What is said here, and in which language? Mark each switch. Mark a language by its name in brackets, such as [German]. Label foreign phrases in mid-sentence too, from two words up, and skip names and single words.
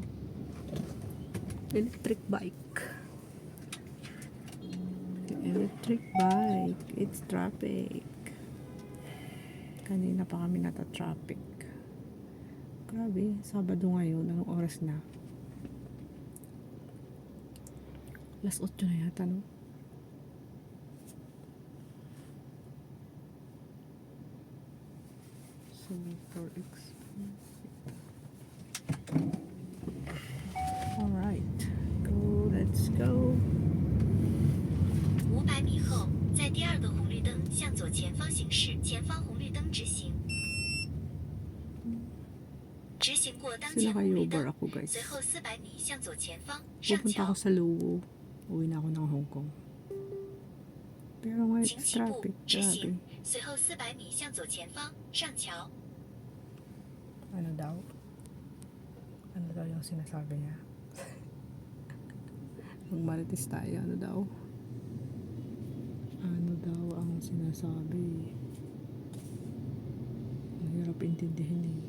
[English] Electric bike. Electric bike. It's traffic. [Filipino] Kanina pa kami nata-traffic. Grabe, Sabado ngayon. Anong oras na? 8:00 na yata, no? [English] So, for alright. Let's go. [Chinese] 500 米后，在第二个红绿灯向左前方行驶，前方红绿灯直行。直行过当前红绿灯，随后400米向左前方上 [Filipino] Pupunta [Chinese] 桥 [Filipino] ako。sa Luwu. Uwi na ako ng Hong Kong. Pero ngayon [Chinese] 请 [English] it's [Chinese] 起步 [English] traffic. [Chinese] 直 [Filipino] Grabe. [Chinese] 行，随后400米向左前方上桥。 [Filipino] Ano daw? Ano daw yung sinasabi niya? Magmarites tayo. Ano daw? Ano daw ang sinasabi? Ang hirap intindihin eh.